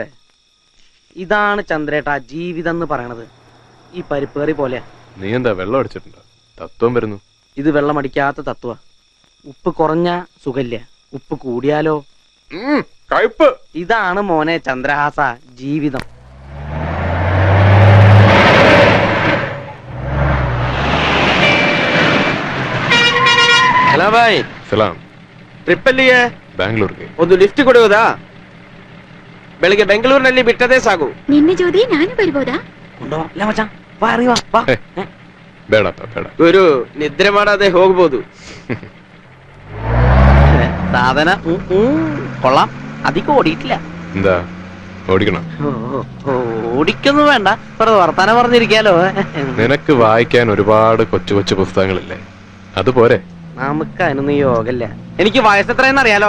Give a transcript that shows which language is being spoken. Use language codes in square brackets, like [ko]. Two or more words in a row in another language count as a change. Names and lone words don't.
[ml] ഇതാണ് ചന്ദ്രേട്ടാ ജീവിതം എന്ന് പറയണത്. ഈ പരിപ്പേറി പോലെ. നീ എന്താ വെള്ളം അടിച്ചിട്ടുണ്ടോ? തത്വം വരുന്നു. ഇത് വെള്ളമടിക്കാത്ത തത്വ. ഉപ്പ് കുറഞ്ഞ സുഖല്യ, ഉപ്പ് കൂടിയാലോ കയ്പ്. ഇതാണ് മോനെ ചന്ദ്രഹാസ ജീവിതം. [kn] ಹಲೋ ಬಾಯ್, ಸಲಾಂ. ಟ್ರಿಪ್ ಅಲ್ಲಿಗೆ ಬ್ಯಾಂಗ್ಳೂರ್ಗೆ. ಒಂದು ಲಿಫ್ಟ್ ಕೊಡುವುದಾ? ಬೆಳಿಗ್ಗೆ ಬೆಂಗಳೂರಿನಲ್ಲಿ ಬಿಟ್ಟದೇ ಸಾಕು. ನಿನ್ನೆ ಜೋದಿ ನಾನು ಬರ್ಬೋದಾ? [ml] കൊണ്ടോ അല്ല മച്ചാ, വാ ഇറങ്ങി വാ, വാ. [kn] ಬೇಡಪ್ಪ ಬೇಡ. ಗುರು ನಿದ್ರೆ ಮಾಡದೆ ಹೋಗ್ಬೋದು. [ml] സാധന കൊള്ളാം. അധികം ഓടിയിട്ടില്ല. എന്താ ഓടിക്കണം? ഓടിക്കൊന്നും വേണ്ട, വെറുതെ വർത്താനം പറഞ്ഞിരിക്കാലോ. നിനക്ക് വായിക്കാൻ ഒരുപാട് കൊച്ചു കൊച്ചു പുസ്തകങ്ങളില്ലേ, അതുപോരെ? നമുക്ക് അതിനൊന്നും യോഗല്ല. എനിക്ക് വയസ്സെത്രയെന്ന് അറിയാലോ.